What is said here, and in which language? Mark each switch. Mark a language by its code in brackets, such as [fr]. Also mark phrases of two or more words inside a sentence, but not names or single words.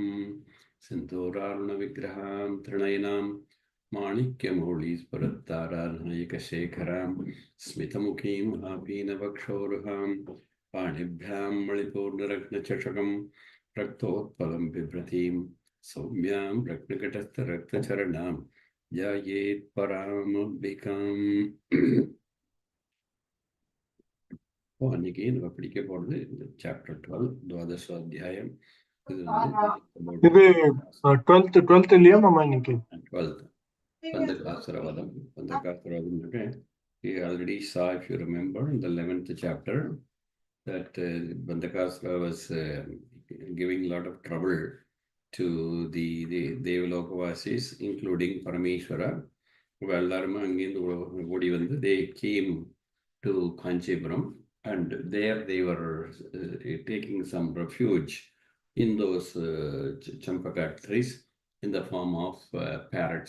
[sa] सिन्दूरारुणविग्रहां त्रिणयनां माणिक्यमौळीस्फुरत्तारानायकशेखरां स्मितमुखीं आपीनवक्षोरुहां पाणिभ्यां मणिपूर्णरत्नचषकं रक्तोत्पलं बिभ्रतीं सौम्यां रत्नकटस्थरक्तचरणां ध्यायेत् परामम्बिकाम्. [ta] அன்னைக்கு நம்ம படிக்க போறது சாப்டர் 12 துவாதச அத்தியாயம். இது இது 12th இல்லையா மாமா இன்னைக்கு? [en] 12th Bandakasravadam. Bandakasravadam. We already saw, if you remember, in the 11th chapter that Bandakasra was giving a lot of trouble to the Devalokavasis, including Parameshwara. They came to Kanchipuram, and there they were taking some refuge in those champaka trees in the form of parrots.